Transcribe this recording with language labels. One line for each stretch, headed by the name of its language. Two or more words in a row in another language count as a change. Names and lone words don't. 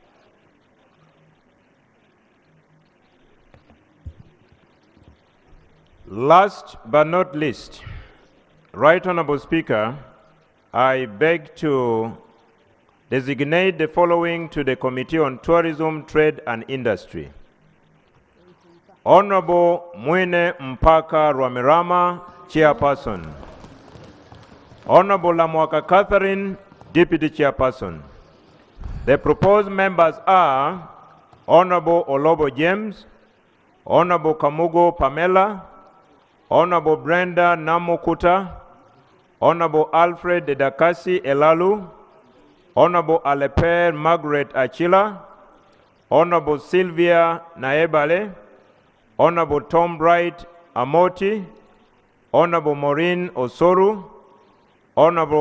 English: Last but not least, Right Honorable Speaker, I beg to designate the following to the Committee on Tourism, Trade and Industry. Honorable Mwene Mpaka Rwamirama, Chairperson. Honorable Lamwaka Catherine, Deputy Chairperson. The proposed members are Honorable Olobo James, Honorable Kamugo Pamela, Honorable Brenda Namukuta, Honorable Alfred Dedakasi Elalu, Honorable Aleper Margaret Achila, Honorable Sylvia Naebale, Honorable Tom Bright Amoti, Honorable Maureen Osoru, Honorable